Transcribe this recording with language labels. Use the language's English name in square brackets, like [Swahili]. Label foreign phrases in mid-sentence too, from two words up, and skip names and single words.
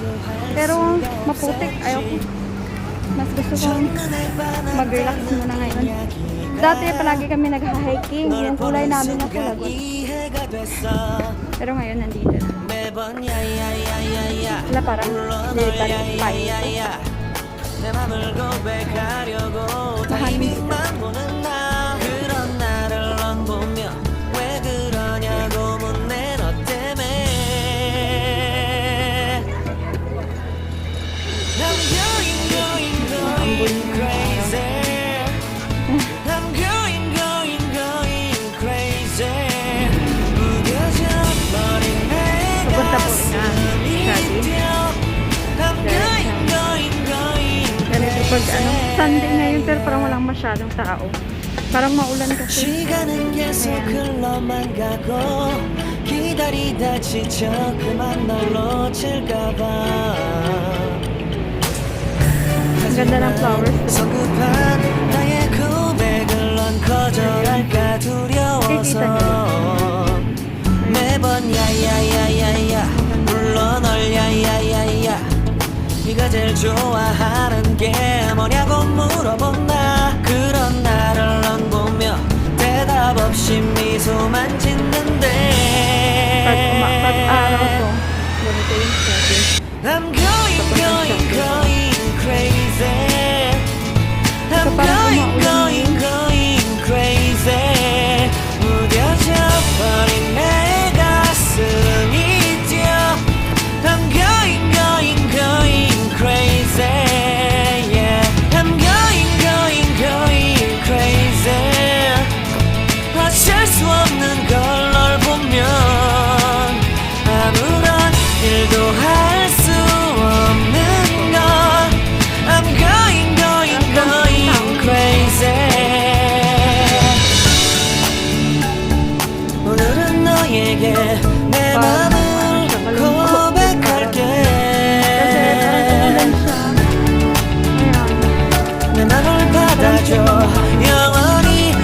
[Filipino] Pero maputik. Ayoko. Mas gusto kong mag-relax muna ngayon. Dati palagi kami nag-hiking. Yung kulay namin na pulagot. Pero ngayon nandito na. Wala parang lilipan [Korean] 내 맘을 고백하려고 타이밍만 보는 나 그런 나를 넌 보며 왜 그러냐고 묻네 너 때문에 [English] I'm going crazy I'm going crazy [Korean] 무뎌져 버린 내 가슴이 뛰어 I'm [Filipino] pag Sunday ngayon pero parang walang masyadong tao. Parang maulan kasi. [Korean] 시간은 계속 흘러만 가고 기다리다 지쳐 그만 널 놓칠까봐 [Filipino] Ang ganda ng flowers. [Korean] 성급한 나의 고백을 넌 거절할까 두려워서 매번 야야야야야 불러 널 야야야야 네가 제일 좋아하는 게 뭐냐고 물어본 나 그런 나를 넌 보며 대답 없이 미소만 짓는데 [Filipino] Pag-araw ko, ganito yung setting. [English] I'm going crazy I'm going crazy [Korean] 무뎌져 버린 내 가슴이 뛰어 [English] I'm going crazy yeah I'm going crazy [Korean] 어쩔 수 없는 걸 널 보면 아무런 일도 할 수 없는 걸 [English] I'm going crazy [Korean] 오늘은 너에게 내 맘을 고백할게 내 맘을 받아줘 영원히